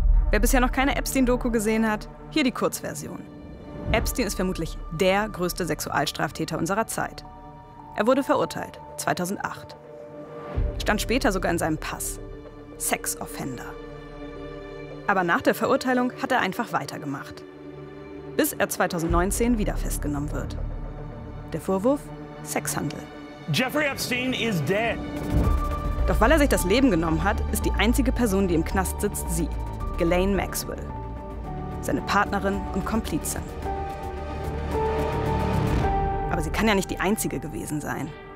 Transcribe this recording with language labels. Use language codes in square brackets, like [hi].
[de] Wer bisher noch keine Epstein-Doku gesehen hat, hier die Kurzversion. Epstein ist vermutlich der größte Sexualstraftäter unserer Zeit. Er wurde verurteilt, 2008. Stand später sogar in seinem Pass. Sex-Offender. Aber nach der Verurteilung hat er einfach weitergemacht. Bis er 2019 wieder festgenommen wird. Der Vorwurf? Sexhandel. [en] Jeffrey Epstein is dead. [de] Doch weil er sich das Leben genommen hat, ist die einzige Person, die im Knast sitzt, sie, Ghislaine Maxwell. Seine Partnerin und Komplizin. Aber sie kann ja nicht die einzige gewesen sein.